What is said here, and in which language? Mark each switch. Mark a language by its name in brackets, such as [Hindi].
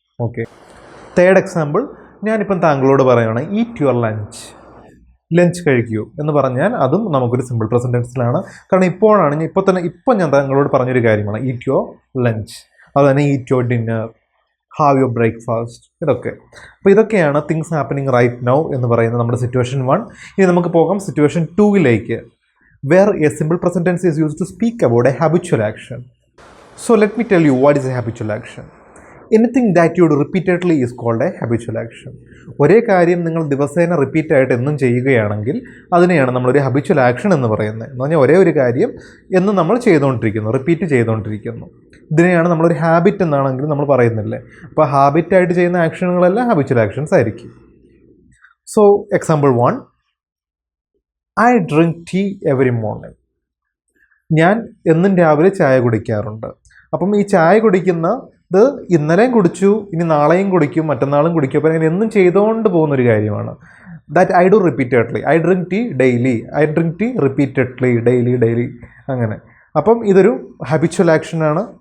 [Malayalam] Okay, third example, ഞാനിപ്പം താങ്കളോട് പറയുകയാണ് [English] eat your lunch [Malayalam] കഴിക്കൂ എന്ന് പറഞ്ഞാൽ അതും നമുക്കൊരു സിമ്പിൾ പ്രസൻറ്റ് ടെൻസിലാണ്. കാരണം ഇപ്പോൾ ഞാൻ താങ്കളോട് പറഞ്ഞൊരു കാര്യമാണ് [English] Eat your lunch. അതുതന്നെ eat your dinner, have your breakfast, ഇതൊക്കെ. [Malayalam] അപ്പോൾ ഇതൊക്കെയാണ് [English] things happening right now [Malayalam] എന്ന് പറയുന്നത് നമ്മുടെ സിറ്റുവേഷൻ 1. ഇനി നമുക്ക് പോകാം situation 2ലേക്ക്, [English] where a simple present tense is used to speak about a habitual action. So let me tell you what is a habitual action. Anything that you do repeatedly is called a habitual action. [Malayalam] ഒരേ കാര്യം നിങ്ങൾ ദിവസേന റിപ്പീറ്റായിട്ട് എന്നും ചെയ്യുകയാണെങ്കിൽ അതിനെയാണ് നമ്മളൊരു habitual action എന്ന് പറയുന്നത്. എന്ന് പറഞ്ഞാൽ ഒരേ ഒരു കാര്യം എന്നും നമ്മൾ ചെയ്തുകൊണ്ടിരിക്കുന്നു, റിപ്പീറ്റ് ചെയ്തുകൊണ്ടിരിക്കുന്നു. ഇതിനെയാണ് നമ്മളൊരു ഹാബിറ്റ് എന്നാണെങ്കിൽ നമ്മൾ പറയുന്നില്ലേ. അപ്പോൾ ഹാബിറ്റായിട്ട് ചെയ്യുന്ന ആക്ഷനുകളെല്ലാം habitual actions ആയിരിക്കും. [English] So example 1, I drink tea every morning. [Malayalam] ഞാൻ എന്നും രാവിലെ ചായ കുടിക്കാറുണ്ട്. അപ്പം ഈ ചായ കുടിക്കുന്നത് ഇന്നലെയും കുടിച്ചു, ഇനി നാളെയും കുടിക്കും, മറ്റന്നാളും കുടിക്കും. അപ്പം അങ്ങനെ എന്നും ചെയ്തുകൊണ്ട് പോകുന്നൊരു കാര്യമാണ്. [English] That I do repeatedly. I drink tea daily. I drink tea repeatedly. [Malayalam] Daily അങ്ങനെ. അപ്പം ഇതൊരു ഹാബിച്വൽ ആക്ഷനാണ്.